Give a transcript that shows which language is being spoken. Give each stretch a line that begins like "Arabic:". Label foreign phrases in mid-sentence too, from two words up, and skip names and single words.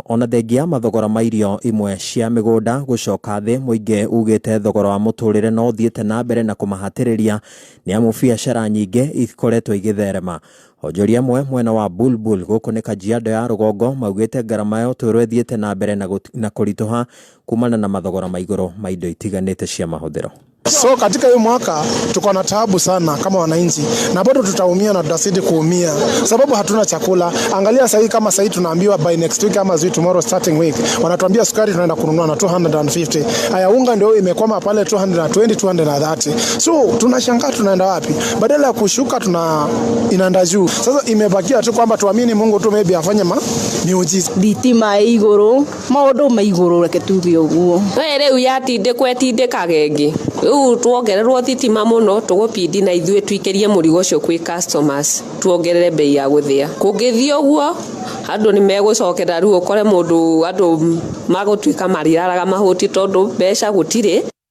Kikuyu: Ona thengia mathogora ma irio imwe cia mĩgũnda gũcoka thĩ, mũingĩ ugĩte thogora wa mũtũrĩre no thiĩte na mbere na kũmahatĩrĩria nĩ amu biacara nyingĩ ikoretwo igĩtherema. Onjoria amwe mwena wa Bulbul gũkũ nĩ Kajiado ya rũgongo maugĩte ngarama ya ũtũũro ĩthiĩte na mbere na kũritũha kumana na mathogora ma igũrũ ma indo itiganĩte cia mahũthĩro.
Swahili: So katika hiyo mwaka tuko na taabu sana kama wananchi na bado tutaumia na tutazidi kuumia sababu hatuna chakula. Angalia sasa kama sasa tunaambiwa
English: by next week
Swahili: ama
English: tomorrow starting week
Swahili: wanatuambia sukari tunaenda kununua na 250. Haya unga ndio imekwama pale 220 230. So tunashangaa tunaenda wapi? Badala ya kushuka inaenda juu. Sasa imebakia tu kwamba tuamini Mungu tu maybe afanye miujiza.
Kikuyu: Thitima iguru maundu maiguru reke tuge uguo. We riu yatinde kwetinde kagenge. Tuongererwo thitima muno tugupindi na ithuĩ twikerie mũrigo ũcio kwĩ customers tuongerere bei ya gũthĩa. Kũngĩthio ũguo andũ nĩ megũcokera rĩu ũkore mũndũ andũ magũtuĩka marĩaraga mahuti tondũ mbeca gũtirĩ.